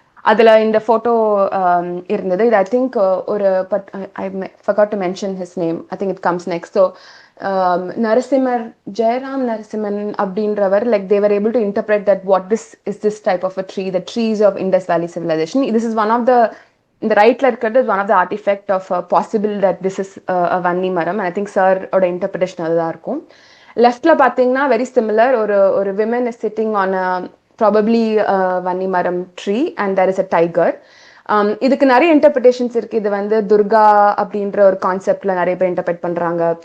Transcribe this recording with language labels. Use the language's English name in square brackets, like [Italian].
[Tamil] அதுல இந்த photo இருந்தது. இது [English] I think I forgot to mention his name. I think it comes next. So Narasimhan, Jairam Narasimhan [Tamil] அப்படின்றவர் [English] like they were able to interpret that what this is this type of a tree, the trees of Indus Valley civilization. This is one of the [Tamil] இந்த ரைட்ல இருக்கிறது [English] one of the artifact of possible that this is a வன்னி மரம். I think sir [Tamil] ஓட [English] interpretation [Tamil] அதுதான் இருக்கும். லெஃப்ட்ல பாத்தீங்கன்னா [English] very similar, [Tamil] ஒரு [English] Women is sitting on probably vanni maram tree and there is a tiger. [Tamil] இதுக்கு நிறைய இன்டர்பிரிட்டேஷன்ஸ் இருக்கு. இது வந்து துர்கா அப்படின்ற ஒரு கான்செப்ட்ல நிறைய பேர் இன்டர்பிரேட் பண்றாங்க.